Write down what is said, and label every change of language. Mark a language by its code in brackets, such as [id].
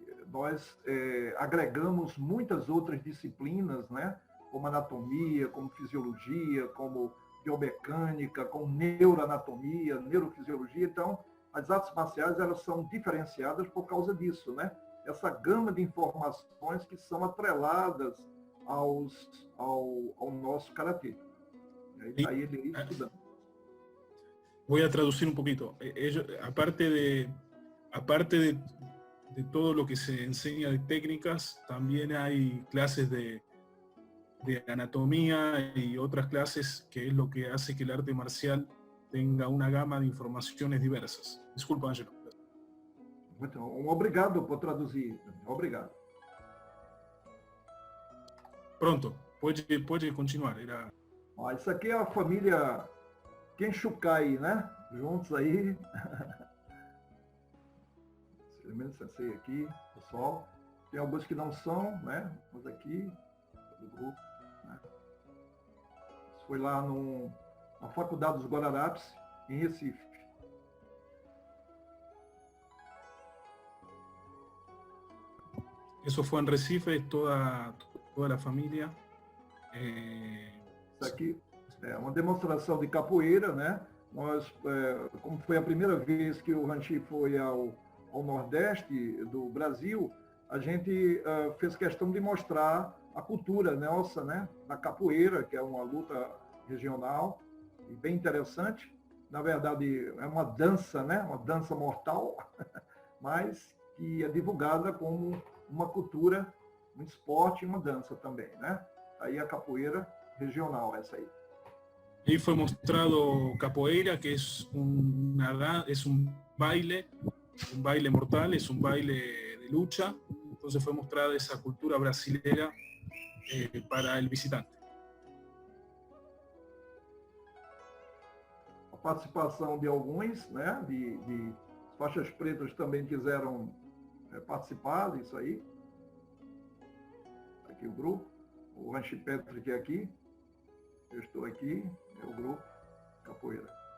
[pt] Nós agregamos muitas outras disciplinas, né, como anatomia, como fisiologia, como biomecânica, como neuroanatomia, neurofisiologia. Então, as artes marciais, elas são diferenciadas por causa disso, né? Essa gama de informações que são atreladas ao nosso Karatê. Aí ele estudando. [es] Voy a traducir un poquito. Aparte de todo lo que se enseña de técnicas, también hay clases de anatomía y otras clases, que es lo que hace que el arte marcial tenga una gama de informaciones diversas. [pt] Desculpa, Ángelo. Muito obrigado por traduzir. Obrigado. Pronto, pode continuar. Ó, isso aqui é a família Kenshukai, né? Juntos aí. Esse elemento sensei aqui, pessoal. Tem alguns que não são, né? Mas aqui, do grupo. Né? Isso foi lá na Faculdade dos Guararapes, em Recife. [es] Eso fue en Recife, toda la familia. [pt] Isso aqui é uma demonstração de capoeira, né? Nós, como foi a primeira vez que o Hanshi foi ao Nordeste do Brasil, a gente fez questão de mostrar a cultura nossa, né? Da capoeira, que é uma luta regional e bem interessante, na verdade, é uma dança, né? Uma dança mortal, mas que é divulgada como uma cultura, um esporte e uma dança também, né? Aí a capoeira regional, essa aí. [es] Ahí fue mostrado capoeira, que es un baile mortal, es un baile de lucha. Entonces fue mostrada esa cultura brasilera para el visitante. [pt] A participação de alguns, né? De faixas pretas também quiseram participar disso aí. Aqui o grupo, o Ranchi Patrick é aqui, eu estou aqui, é o grupo Capoeira.